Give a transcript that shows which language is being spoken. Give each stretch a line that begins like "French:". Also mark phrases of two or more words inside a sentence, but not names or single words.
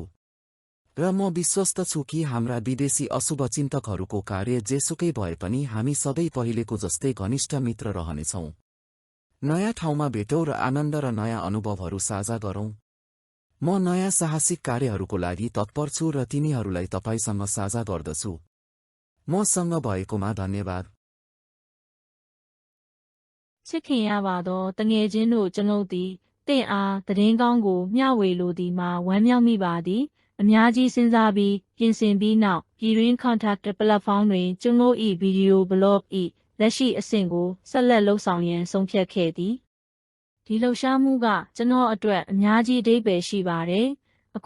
Nepali: र म विश्वस्त छु कि हाम्रा विदेशी अशुभचिन्तकहरूको कार्य जेसुकै भए पनि हामी सधैँ पहिलेको जस्तै घनिष्ठ मित्र रहनेछौँ। नयाँ ठाउँमा भेटौँ र आनन्द र नयाँ अनुभवहरू साझा गरौँ। म नयाँ साहसिक कार्यहरूको लागि तत्पर छु र तिनीहरूलाई तपाईसँग साझा गर्दछु। मसँग भएकोमा धन्यवाद।
Burmese: ချစ်ခင်ရပါသောတငယ်ချင်းတို့ကျွန်ုပ်သည်တင့်အားသတင်းကောင်းကိုမျှဝေလိုသည်မှာဝမ်းမြောက်မိပါသည်အများကြီးစဉ်းစားပြီးပြင်ဆင်ပြီးနောက်ပြည်တွင်း
English: contact platform
Burmese: တွင်ကျွန်ုပ်၏ဗီဒီယိုဘလော့၏လက်ရှိအဆင့်ကိုဆက်လက်လှုပ်ဆောင်ရန်ဆုံးဖြတ်ခဲ့သည်ဒီလှုပ်ရှားမှုကကျွန်တော်အတွက်အများကြီးအဓိပ္ပာယ်ရှိပါတယ်အ